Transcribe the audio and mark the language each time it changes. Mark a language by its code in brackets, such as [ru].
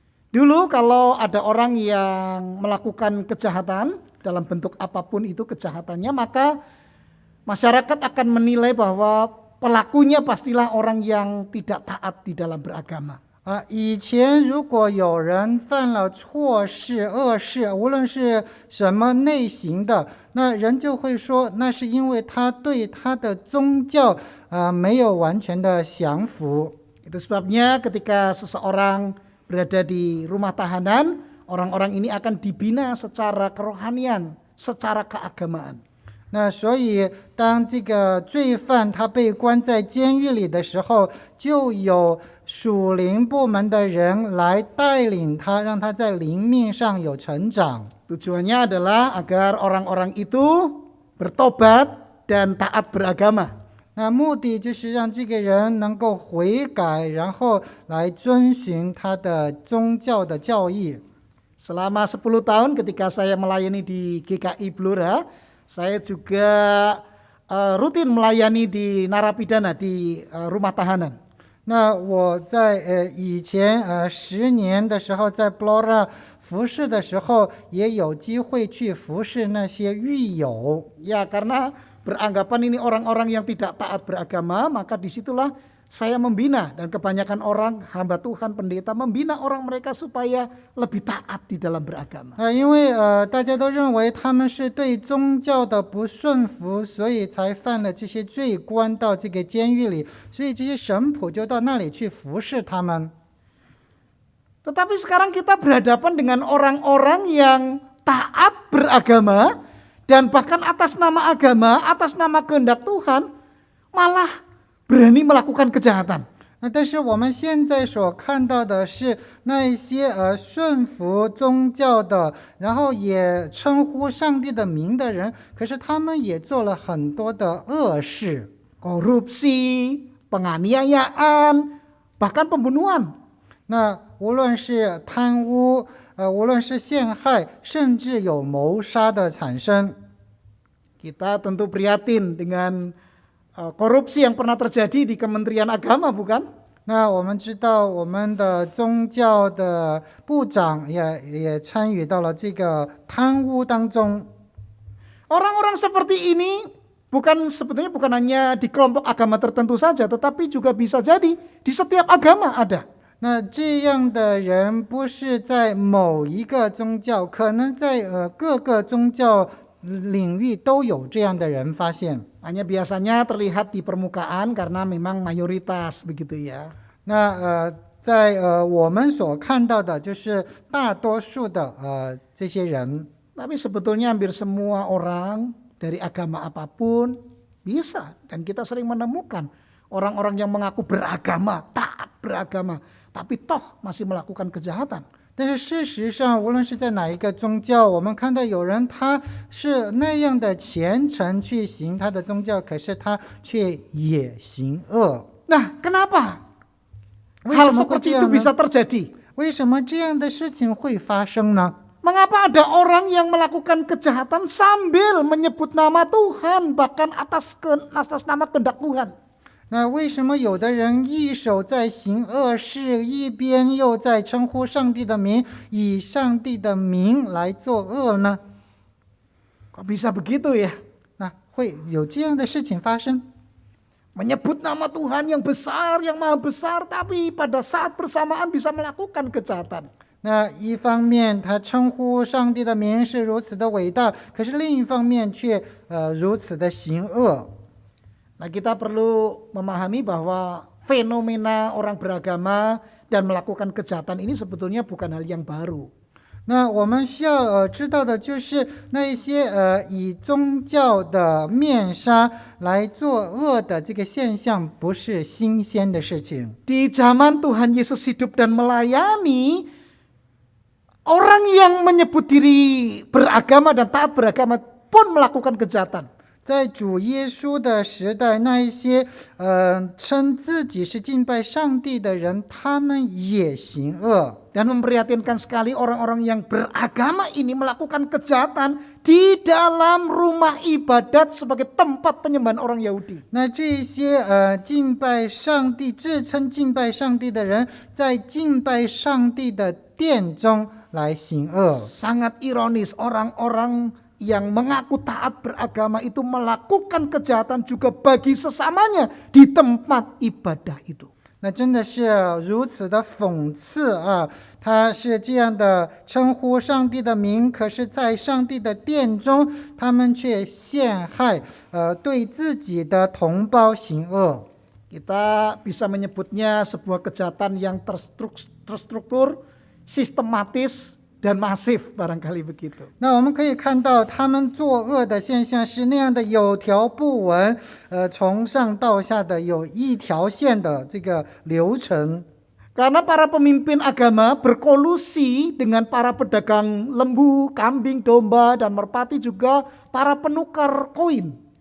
[id] dulu kalau ada orang yang melakukan kejahatan dalam bentuk apapun itu kejahatannya, maka masyarakat akan menilai bahwa pelakunya pastilah orang yang tidak taat di dalam beragama. [zh] 以前如果有人犯了错事、恶事，无论是什么类型的，那人就会说，那是因为他对他的宗教没有完全的降服。 [id] Itu sebabnya ketika seseorang berada di rumah tahanan, orang-orang ini akan dibina secara kerohanian, secara keagamaan. [zh] 那所以，当这个罪犯他被关在监狱里的时候，就有属灵部门的人来带领他，让他在灵命上有成长。 [id] Tujuannya adalah agar orang-orang itu bertobat dan taat beragama. [zh] 那目的就是让这个人能够悔改，然后来遵循他的宗教的教义。 [id] Selama 10 tahun ketika saya melayani di GKI Blora, saya juga rutin melayani di narapidana di rumah tahanan. [zh] 那我在以前10年的时候，在 Blora 服侍的时候，也有机会去服侍那些狱友。 [id] Ya, karena beranggapan ini orang-orang yang tidak taat beragama, maka disitulah saya membina, dan kebanyakan orang hamba Tuhan pendeta membina orang mereka supaya lebih taat di dalam beragama. [zh] 因为大家都认为他们是对宗教的不顺服，所以才犯了这些罪，关到这个监狱里，所以这些神仆就到那里去服侍他们。 [id] Tetapi sekarang kita berhadapan dengan orang-orang yang taat beragama, dan bahkan atas nama agama, atas nama kehendak Tuhan, malah berani melakukan kejahatan. [zh] 但是我们现在所看到的是那一些顺服宗教的，然后也称呼上帝的名的人，可是他们也做了很多的恶事， [id] Korupsi, penganiayaan, bahkan pembunuhan. [zh] 那无论是贪污，无论是陷害，甚至有谋杀的产生。 [id] Kita tentu prihatin dengan korupsi yang pernah terjadi di Kementerian Agama, bukan? [zh] 那我们知道，我们的宗教的部长也参与到了这个贪污当中。 [id] Orang-orang seperti ini sebetulnya bukan hanya di kelompok agama tertentu saja, tetapi juga bisa jadi di setiap agama ada. [zh] 那这样的人不是在某一个宗教，可能在各个宗教领域都有这样的人发现。 [id] Hanya biasanya terlihat di permukaan karena memang mayoritas begitu ya. [zh] 那在我们所看到的就是大多数的这些人。 [id] Tapi sebetulnya hampir semua orang dari agama apapun bisa, dan kita sering menemukan orang-orang yang mengaku beragama, taat beragama, tapi toh masih melakukan kejahatan. [zh] 但是事实上，无论是在哪一个宗教，我们看到有人他是那样的虔诚去行他的宗教，可是他却也行恶。 [id] Nah, kenapa [zh] 为 [id] hal [zh] 什么会 [id] seperti [zh] 这样 [id] bisa [zh] 呢？ [id] terjadi? [zh] 为什么这样的事情会发生呢？ [id] Mengapa ada orang yang melakukan kejahatan sambil menyebut nama Tuhan, bahkan atas nama kehendak Tuhan? [zh] 那为什么有的人一手在行恶事，一边又在称呼上帝的名，以上帝的名来作恶呢？ [id] Kok bisa begitu ya? [zh] 那会有这样的事情发生。 [id] Menyebut nama Tuhan yang besar, yang maha besar, tapi pada saat bersamaan bisa melakukan kejahatan. [zh] 那一方面，他称呼上帝的名是如此的伟大，可是另一方面却如此的行恶。 [id] Nah, kita perlu memahami bahwa fenomena orang beragama dan melakukan kejahatan ini sebetulnya bukan hal yang baru. [zh] 那我们需要知道的就是那一些以宗教的面纱来作恶的这个现象，不是新鲜的事情。 [id] Di zaman Tuhan Yesus hidup dan melayani, orang yang menyebut diri beragama dan taat beragama pun melakukan kejahatan. [zh] 在主耶稣的时代，那一些称自己是敬拜上帝的人，他们也行恶。 [id] Dan memprihatinkan sekali orang-orang yang beragama ini melakukan kejahatan di dalam rumah ibadat sebagai tempat penyembahan orang Yahudi. [zh] 那这些敬拜上帝、自称敬拜上帝的人，在敬拜上帝的殿中来行恶。 [id] Sangat ironis, orang-orang yang mengaku taat beragama itu melakukan kejahatan juga bagi sesamanya di tempat ibadah itu. [zh] 那真的是如此的讽刺啊！他是这样的称呼上帝的名，可是在上帝的殿中，他们却陷害对自己的同胞行恶。 [id] Kita bisa menyebutnya sebuah kejahatan yang terstruktur, sistematis, dan masif, barangkali begitu. [zh] 那我们可以看到，他们作恶的现象是那样的有条不紊，从上到下的有一条线的这个流程。 [id] Karena para pemimpin agama berkolusi dengan para pedagang lembu, kambing, domba, dan merpati juga para penukar koin.